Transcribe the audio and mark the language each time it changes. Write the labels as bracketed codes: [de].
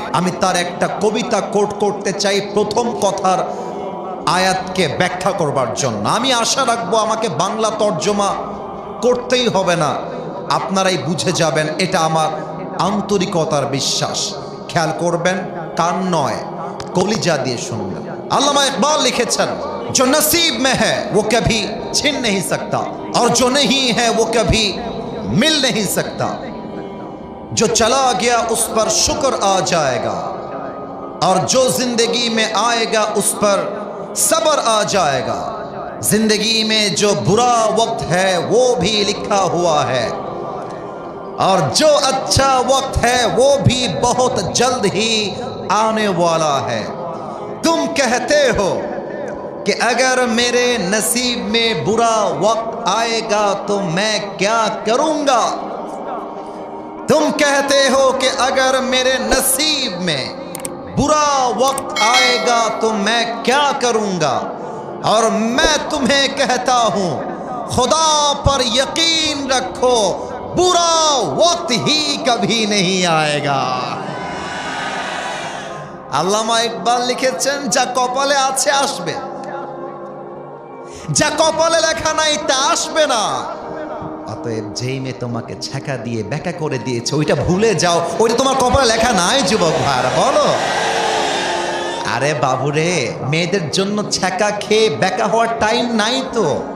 [bn] আমি তার একটা কবিতা কোট করতে চাই প্রথম কথার আয়াতকে ব্যাখ্যা করবার জন্য। আমি আশা রাখবো আমাকে বাংলা তর্জমা করতেই হবে না, আপনারাই বুঝে যাবেন, এটা আমার আন্তরিকতার বিশ্বাস। খেয়াল করবেন, কান নয় কলিজা দিয়ে শুনবেন। আল্লামা ইকবাল লিখেছেন, [hi] जो नसीब में है वो कभी छिन नहीं सकता और जो नहीं है वो कभी मिल नहीं सकता, जो चला गया उस पर शुक्र आ जाएगा और जो जिंदगी में आएगा उस पर सब्र आ जाएगा। जिंदगी में जो बुरा वक्त है वो भी लिखा हुआ है और जो अच्छा वक्त है वो भी बहुत जल्द ही आने वाला है। तुम कहते हो कि अगर मेरे नसीब में बुरा वक्त आएगा तो मैं क्या करूंगा। तुम कहते हो कि अगर मेरे नसीब में बुरा वक्त आएगा तो मैं क्या करूंगा, और मैं तुम्हें कहता हूं खुदा पर यकीन रखो बुरा वक्त ही कभी नहीं आएगा। [bn] আল্লামা ইকবাল লিখেছেন, যা কপালে আছে আসবে, যা কপালে লেখা নাই তা আসবে না। অতএব যেই মেয়ে তোমাকে ছ্যাঁকা দিয়ে ব্যাকা করে দিয়েছে ওইটা ভুলে যাও, ওইটা তোমার কপালে লেখা নাই। যুবক ভাইরা বলো, আরে বাবুরে, মেয়েদের জন্য ছ্যাঁকা খেয়ে ব্যাকা হওয়ার টাইম নাই তো।